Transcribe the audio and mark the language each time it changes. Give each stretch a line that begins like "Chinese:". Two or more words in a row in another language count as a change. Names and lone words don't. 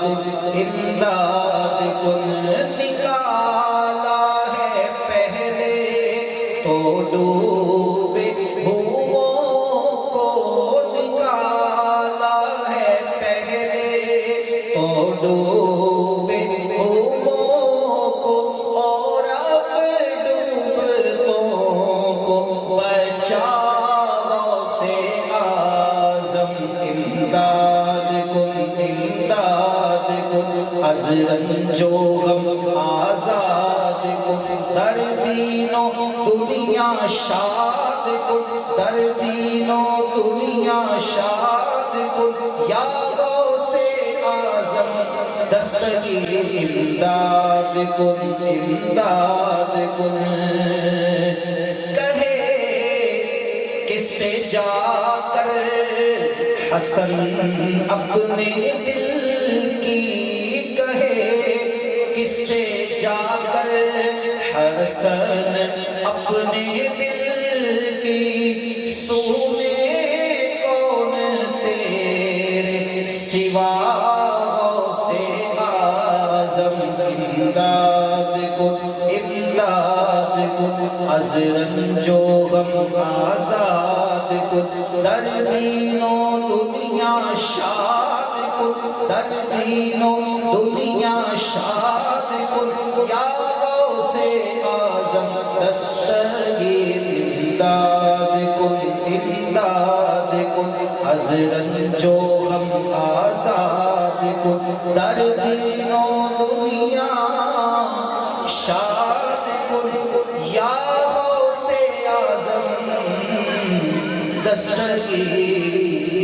Urdu: کن نکالا ہے پہلے تو ڈوبے ہووں کو نکالا ہے پہلے تو ڈوبے ہووں کو اور اب ڈوبتوں کو بچا
Persian: غوث اعظم امداد کن از رنج و غم آزاد کن در دین و دنیا شاد کن در دین و دنیا شاد کن یا غوث اعظم دستگیر امداد کن
Urdu: کہے کس سے جا کر حسن اپنے دل کی کہے کس سے جا کر حسن اپنے دل کی سونے کون تیرے سوا غوث اعظم
Persian: امداد کن از رنج و غم آزاد کن در دین و دنیا شاد کن در دین و دنیا شاد کن یا غوث اعظم دستگیر امداد کن از رنج و غم آزاد کن در دین و دنیا شاد کن یا غوث مسٹر کی